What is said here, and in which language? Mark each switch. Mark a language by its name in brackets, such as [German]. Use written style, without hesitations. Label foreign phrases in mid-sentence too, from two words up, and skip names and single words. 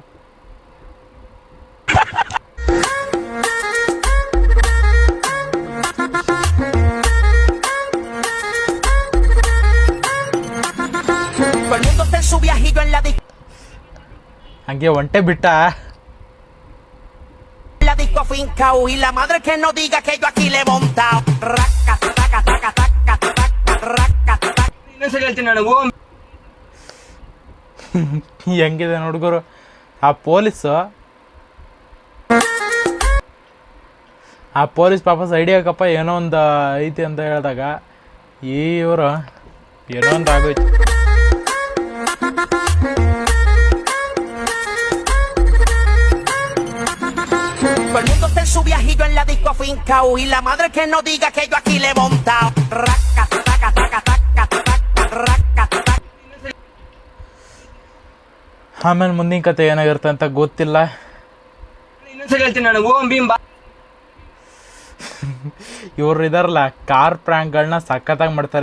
[Kannada] ಹಂಗೆ ಒಂಟೆ ಬಿಟ್ಟ. [Spanish] Y la madre que no diga que yo aquí le he montado. [Kannada] ಹೆಂಗಿದೆ ನೋಡ್ಗುರು ಆ ಪೊಲೀಸ್ ಪಾಪ ಸೈಡ್ ಹಾಕಪ್ಪ ಏನೋ ಒಂದು ಐತಿ ಅಂತ ಹೇಳಿದಾಗ ಇವರು ಏನೋ ಒಂದು ಆಗೋಯ್ತು. [Spanish] Todo el mundo está en su viajillo en la disco afincao. Y la madre que no diga que yo aquí le he montado. [Kannada] ಆಮೇಲೆ ಮುಂದಿನ ಕತೆ ಏನಾಗಿರುತ್ತೆ ಅಂತ ಗೊತ್ತಿಲ್ಲ. ಇವ್ರು ಇದಾರಲ್ಲ, [English] car prankಗಳನ್ನ [Kannada] ಸಖತ್ತಾಗಿ ಮಾಡ್ತಾರೆ.